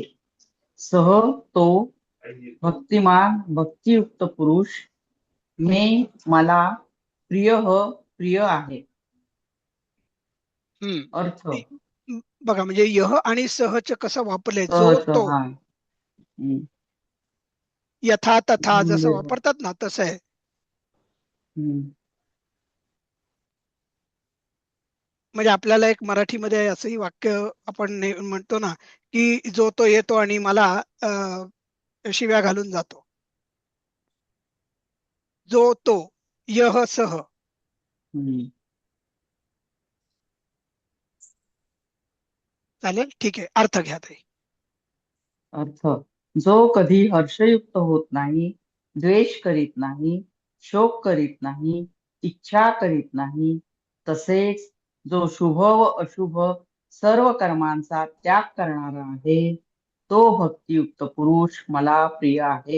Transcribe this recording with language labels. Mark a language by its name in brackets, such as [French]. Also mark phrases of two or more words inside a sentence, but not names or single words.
[Marathi] सह तो भक्तिमान भक्तियुक्त पुरुष मे मला प्रिय आहे. हम्म. अर्थ. बघा म्हणजे यह आणि सहच कसं वापरलंय, जो सहच. तो, हा. [Sanskrit] यथा तथा जसं [Marathi] म्हणजे वापरतात ना तसं आहे. म्हणजे आपल्याला एक मराठीमध्ये असंही वाक्य आपण म्हणतो ना, की जो तो येतो आणि मला शिव्या घालून जातो. जो तो, [Sanskrit] यह सह. [Marathi] चालेल, ठीक आहे, अर्थ घ्या ताई. अर्थ. जो कधी हर्षयुक्त होत नाही, द्वेष करीत नाही, शोक करीत नाही, इच्छा करीत नाही, तसेच जो शुभ व अशुभ सर्व कर्मांचा त्याग करणारा आहे, तो भक्तियुक्त पुरुष मला प्रिय आहे.